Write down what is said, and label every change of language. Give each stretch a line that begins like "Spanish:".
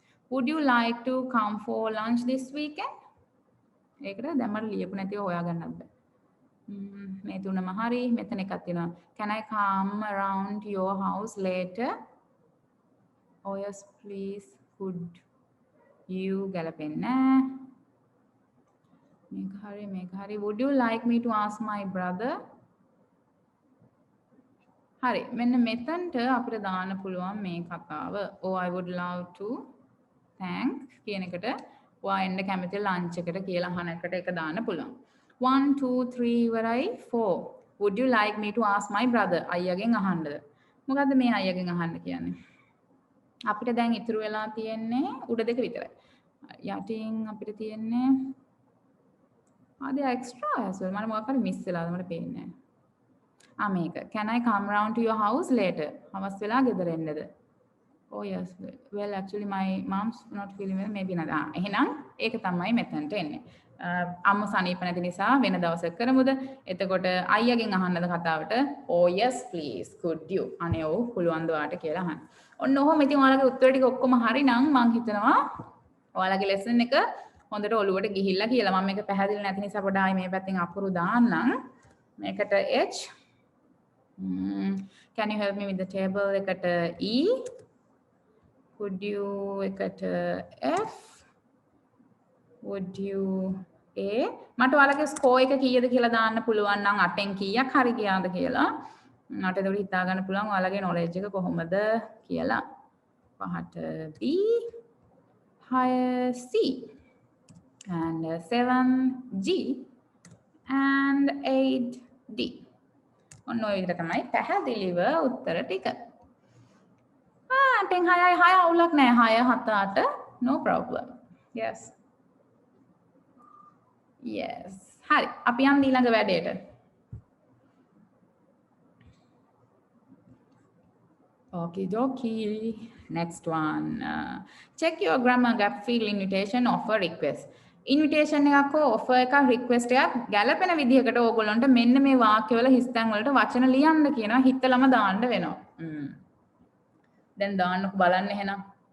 English: Would you like to come for lunch this weekend?
Sinhala: ඒකට දැන් මට ලියපු නැතිව හොයාගන්නත් බෑ. මේ තුනම හරි. මෙතන එකක් තියෙනවා.
English: Can I come around to your house later? Oh yes, please. Could you
Sinhala: ගැලපෙන්නේ නැහැ. මේක හරි.
English: Would you like me to ask my brother?
Sinhala: හරි. මෙන්න මෙතනට අපිට දාන්න පුළුවන් මේ කතාව.
English: Oh, I would love to.
Sinhala: Thanks කියන එකට ඔයා එන්න කැමති ලන්ච් එකට කියලා අහන එකට ඒක දාන්න පුළුවන්. 1 2 3 ඉවරයි 4.
English: Would you like me to ask my brother?
Sinhala: අයියාගෙන් අහන්නද? මොකද්ද මේ අයියාගෙන් අහන්න කියන්නේ? අපිට දැන් ඉතුරු වෙලා තියෙන්නේ උඩ දෙක විතරයි. යටින් අපිට තියෙන්නේ
English: extra as well.
Sinhala: මම මොකක් හරි මිස් වෙලාද මට පේන්නේ නැහැ. මේක.
English: Can I come round to your house later?
Sinhala: හවස් වෙලා ගෙදර එන්නද?
English: Oh yes. Well actually my mom's not feeling well. Maybe not.
Sinhala: එහෙනම් ඒක තමයි මෙතනට එන්නේ. අම්ම සනීප නැති නිසා වෙන දවසක කරමුද? එතකොට අයියාගෙන් අහන්නද කතාවට?
English: Oh yes please. Could you?
Sinhala: අනේ ඔව් පුළුවන් ද ඔයාට කියලා අහන්න. ඔන්න ඔහොම ඉතින් ඔයාලගේ උත්තර ටික ඔක්කොම හරි නම් මම හිතනවා ඔයාලගේ lesson එක හොඳට ඔලුවට ගිහිල්ලා කියලා. මම මේක පැහැදිලි නැති නිසා පොඩ්ඩක් ආයි මේ පැත්තෙන් අකුරු දාන්නම්. මේකට H.
English: Can you help me with the table?
Sinhala: එකට E.
English: Would you
Sinhala: එකට
English: F. Would you A.
Sinhala: මට ඔයාලගේ ස්කෝර් එක කීයද කියලා දාන්න පුළුවන් නම් 8න් කීයක් හරි ගියාද කියලා. මට ඒක හිතා ගන්න පුළුවන් ඔයාලගේ knowledge එක කොහොමද කියලා. 5ට B. 6 C.
English: And 7 G. And 8 D.
Sinhala: ඔන්න ඔය විදිහට තමයි පැහැදිලිව උත්තර ටික. 8න් 6යි 6 අවුලක් නැහැ.
English: 6 7 8 no problem. Yes. Yes.
Sinhala: හරි. අපි යන්න ඊළඟ වැඩේට.
English: Okay, dokie. Next one. Check your grammar gap field invitation offer request.
Sinhala: Invitation එකක් හෝ offer එකක් request එකක් ගැලපෙන විදිහකට ඕගොල්ලන්ට මෙන්න මේ වාක්‍යවල හිස්තැන් වලට වචන ලියන්න කියනවා. හිතලම දාන්න වෙනවා. දැන් දාන්නකො බලන්න එහෙනම්.